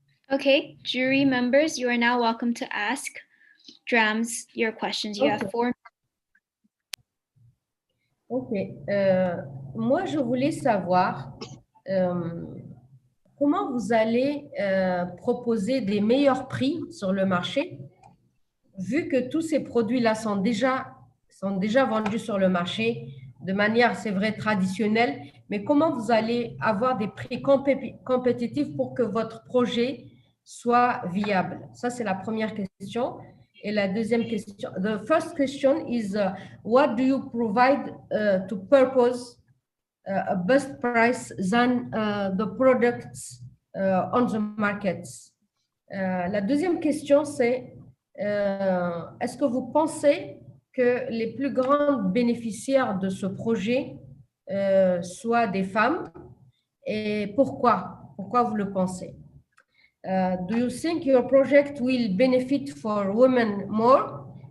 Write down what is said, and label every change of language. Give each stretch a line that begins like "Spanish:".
English: Okay, jury members, you are now welcome to ask Drams your questions. You have 4 minutes. Ok.
French: Moi, je voulais savoir comment vous allez proposer des meilleurs prix sur le marché, vu que tous ces produits-là sont déjà vendus sur le marché de manière, c'est vrai, traditionnelle, mais comment vous allez avoir des prix compétitifs pour que votre projet soit viable? Ça, c'est la première question. Et la deuxième question,
English: the first question is, what do you provide to purpose a best price than the products on the markets?
French: La deuxième question, c'est, est-ce que vous pensez que les plus grandes bénéficiaires de ce projet soient des femmes? Et pourquoi? Pourquoi vous le pensez?
English: Do you think your project will benefit for women more?